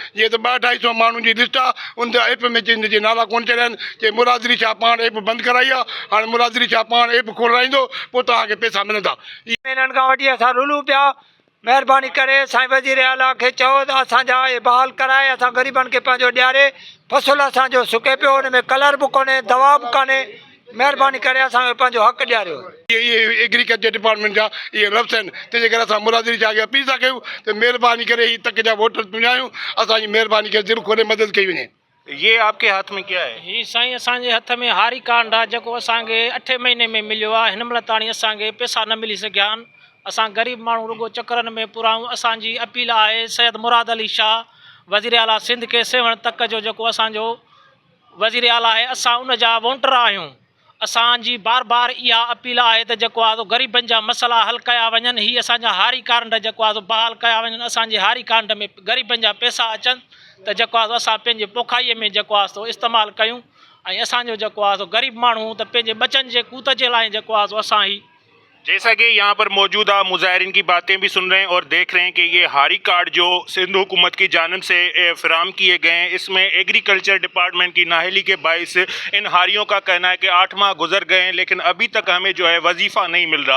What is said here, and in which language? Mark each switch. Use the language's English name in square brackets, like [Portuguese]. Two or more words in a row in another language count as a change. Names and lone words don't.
[Sindhi] जीअं त 200-250 माण्हुनि जी लिस्ट आहे, उन ते एप में जिन जे नाला कोन चढ़िया आहिनि, कि मुरादरी छा पाण एप बंदि कराई आहे, हाणे मुरादरी छा पाण एप खोलाईंदो पोइ तव्हांखे पैसा मिलंदा। महीननि खां वठी असां रुलूं पिया। महिरबानी करे साईं वज़ीर आला खे चओ त असांजा इहे बहाल कराए, असां ग़रीबनि खे पंहिंजो ॾियारे। फ़सुलु असांजो सुके पियो, हुन में कलर बि कोन्हे, दवा बि कान्हे। महिरबानी करे असांखे पंहिंजो हक़ ॾियारियो। ये [English] Agriculture Department [Sindhi] जा ये लफ़्ज़ आहिनि, तंहिंजे करे असां मुरादरी जा अॻियां अपील था कयूं त महिरबानी करे हीअ तक जा वोटर सुञायूं, असांजी महिरबानी करे दिलि खोले मदद कई वञे। [Urdu] ये आपके हाथ में क्या है? [Sindhi] ही साईं असांजे हथ में हारी कार्ड आहे जेको असांखे 8 महीने में मिलियो आहे। हिन महिल ताणी असांखे पैसा न मिली सघिया आहिनि। असां ग़रीब माण्हू रुगो चकरनि में पुराऊं। असांजी अपील आहे सैयद मुराद अली शाह वज़ीर आला सिंध के 7 तक जो जेको असांजो वज़ीर आला आहे, असां उन जा वोटर आहियूं। असांजी बार बार इहा अपील आहे त जेको आहे ग़रीबनि जा मसइला हल कया वञनि। ही असांजा हारी कार्ड जेको आहे बहाल कया वञनि। असांजे हारी कार्ड में ग़रीबनि जा पैसा अचनि त जेको आहे असां पंहिंजे पोखाईअ में जेको आहे इस्तेमालु कयूं। ऐं असांजो जेको आहे ग़रीब माण्हू त पंहिंजे बचनि जे कूत जे लाइ जेको आहे असां ही। [Urdu] جیسا کہ یہاں پر موجودہ مظاہرین کی باتیں بھی سن رہے ہیں اور دیکھ رہے ہیں کہ یہ ہاری کارڈ جو سندھ حکومت کی جانب سے فراہم کیے گئے ہیں، اس میں [English] Agriculture Department [Urdu] کی نااہلی کے باعث ان ہاریوں کا کہنا ہے کہ 8 ماہ گزر گئے ہیں لیکن ابھی تک ہمیں جو ہے وظیفہ نہیں مل رہا.